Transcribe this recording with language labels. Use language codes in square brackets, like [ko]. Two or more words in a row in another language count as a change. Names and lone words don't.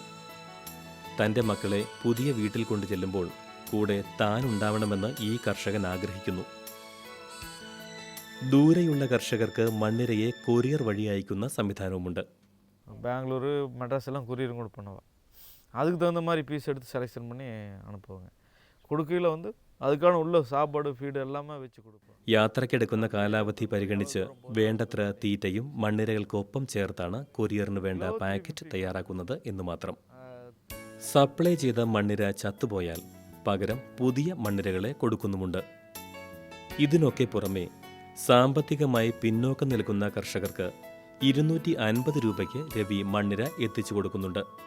[ml] തൻ്റെ മക്കളെ പുതിയ വീട്ടിൽ കൊണ്ടു ചെല്ലുമ്പോൾ കൂടെ താൻ ഉണ്ടാവണമെന്ന് ഈ കർഷകൻ ആഗ്രഹിക്കുന്നു. ദൂരെയുള്ള കർഷകർക്ക് മണ്ണിരയെ കൊറിയർ വഴി അയക്കുന്ന സംവിധാനവുമുണ്ട്. [ta] பெங்களூரு மெட்ராஸ் எல்லாம் கொரியரும் கூட பண்ணுவேன். அதுக்கு தகுந்த மாதிரி பீஸ் எடுத்து செலெக்ஷன் பண்ணி அனுப்புவாங்க. கொடுக்கையில் வந்து அதுக்கான உள்ள சாப்பாடு ஃபீடு எல்லாமே [ml] വെച്ച് കൊടുക്കും. യാത്രയ്ക്കെടുക്കുന്ന കാലാവധി പരിഗണിച്ച് വേണ്ടത്ര തീറ്റയും മണ്ണിരകൾക്കൊപ്പം ചേർത്താണ് കൊറിയറിന് വേണ്ട പാക്കറ്റ് തയ്യാറാക്കുന്നത് എന്ന് മാത്രം. സപ്ലൈ ചെയ്ത മണ്ണിര ചത്തുപോയാൽ പകരം പുതിയ മണ്ണിരകളെ കൊടുക്കുന്നുമുണ്ട്. ഇതിനൊക്കെ പുറമെ സാമ്പത്തികമായി പിന്നോക്കം നിൽക്കുന്ന കർഷകർക്ക് 250 രൂപയ്ക്ക് രവി മണ്ണിര എത്തിച്ചു കൊടുക്കുന്നുണ്ട്.